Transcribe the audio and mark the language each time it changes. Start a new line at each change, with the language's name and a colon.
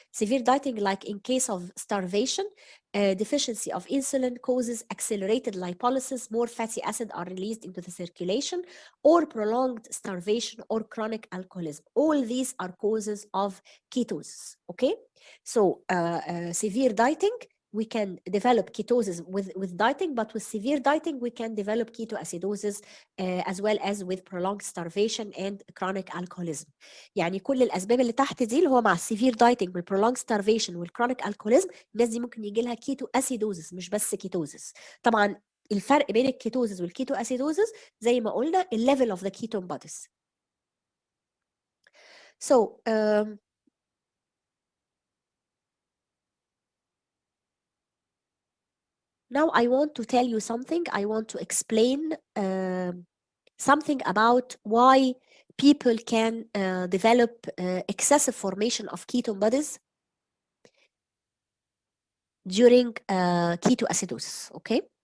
English: Severe dieting, like in case of starvation, deficiency of insulin causes accelerated lipolysis, more fatty acid are released into the circulation, or prolonged starvation or chronic alcoholism. All these are causes of ketosis, okay? So severe dieting, we can develop ketosis with dieting, but with severe dieting, we can develop ketoacidosis as well as with prolonged starvation and chronic alcoholism.
Arabic: يعني كل الأسباب اللي تحت دي اللي هو مع السيفير دايتنج وال
English: prolonged starvation
Arabic: وال
English: chronic alcoholism،
Arabic: الناس دي ممكن يجي لها كيتواسيدوزس مش بس كيتوزس. طبعا الفرق بين الكيتوزس والكيتواسيدوزس زي ما قلنا الليفل
English: of the ketone bodies. So now I want to tell you something. I want to explain something about why people can develop excessive formation of ketone bodies during ketoacidosis, okay?